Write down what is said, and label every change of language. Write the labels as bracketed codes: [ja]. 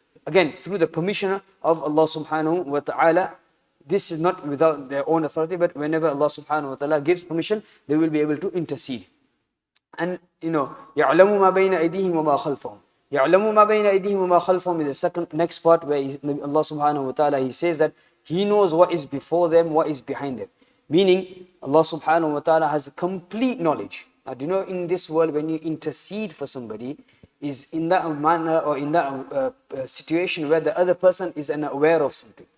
[en] Again, through the permission of Allah subhanahu wa ta'ala. This is not without their own authority, but whenever Allah subhanahu wa ta'ala gives permission, they will be able to intercede. [ar] And يَعْلَمُ مَا بَيْنَ أَيْدِيهِمْ وَمَا خَلْفَهُم. يَعْلَمُ مَا بَيْنَ أَيْدِيهِمْ وَمَا خَلْفَهُم [en] is the next part where Allah subhanahu wa ta'ala, He says that He knows what is before them, what is behind them. Meaning, Allah subhanahu wa ta'ala has complete knowledge. Now, do you know, in this world, when you intercede for somebody, is in that manner or in that situation where the other person is unaware of something.